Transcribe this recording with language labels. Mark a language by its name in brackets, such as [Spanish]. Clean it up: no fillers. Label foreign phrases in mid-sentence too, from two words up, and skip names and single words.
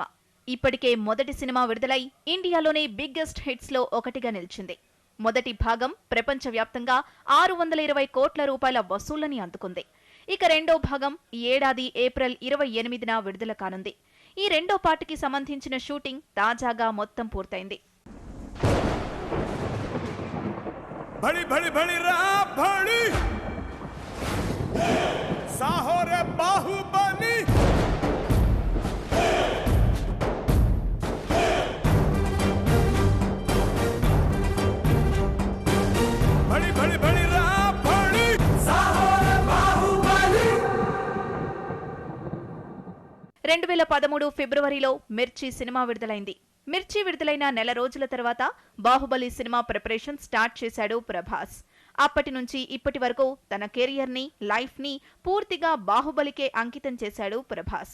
[Telugu] ఇప్పటికే మొదటి సినిమా విడుదలై ఇండియాలోనే [English] biggest hits [Telugu] లో ఒకటిగా నిలిచింది. మొదటి భాగం ప్రపంచవ్యాప్తంగా 620 కోట్ల రూపాయల వసూళ్లని అందుకుంది. ఇక రెండో భాగం ఈ ఏడాది ఏప్రిల్ 28న విడుదల కానుంది. ఈ రెండో పార్ట్కి సంబంధించిన షూటింగ్ తాజాగా మొత్తం పూర్తయింది. [Hindi] बड़ी बड़ी बड़ी रहा बड़ी साहोरे बाहुबली बड़ी बड़ी बड़ी रहा बड़ी साहोरे बाहुबली [Telugu] 2013 ఫిబ్రవరిలో మిర్చి సినిమా విడుదలైంది. మిర్చి విడుదలైన నెల రోజుల తర్వాత బాహుబలి సినిమా [English] preparation start [Telugu] చేశాడు ప్రభాస్. అప్పటి నుంచి ఇప్పటి వరకు తన కెరియర్ ని, లైఫ్ ని పూర్తిగా బాహుబలికే అంకితం చేశాడు ప్రభాస్.